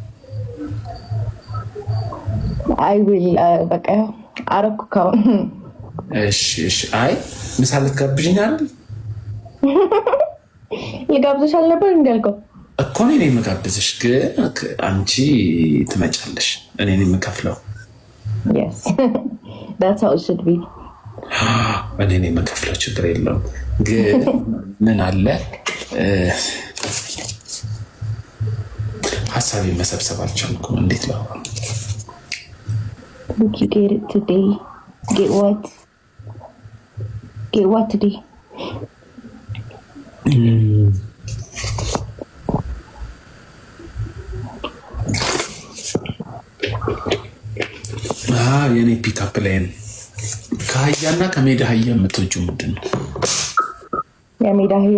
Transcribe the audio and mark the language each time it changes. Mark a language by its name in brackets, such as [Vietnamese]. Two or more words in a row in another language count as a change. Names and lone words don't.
[English] I will [Amharic] በቃ አረኩ ካሁን። እሺ አይ ምሳ ልትጋብዥኝ አይደል? ልጋብዝሽ አልነበር እንዳልከው እኮ እኔ ነኝ የምጋብዝሽ፣ ግን አንቺ ትመጫለሽ፣ እኔ ነኝ የምከፍለው። [English] yes that's how it should be። [Amharic] እኔ ነኝ የምከፍለው፣ ችግር የለውም። ግን ምን አለ ሀሳቤን መሰብሰብ አልቻልኩም። እንዴት ነው? [English] Did you get it today? Get what? Get what today? [Amharic] የኔ [English] pickup line [Amharic] ከአህያና ከሜዳ አህያ የምትወጂው ምንድን ነው? የሜዳ አህያ።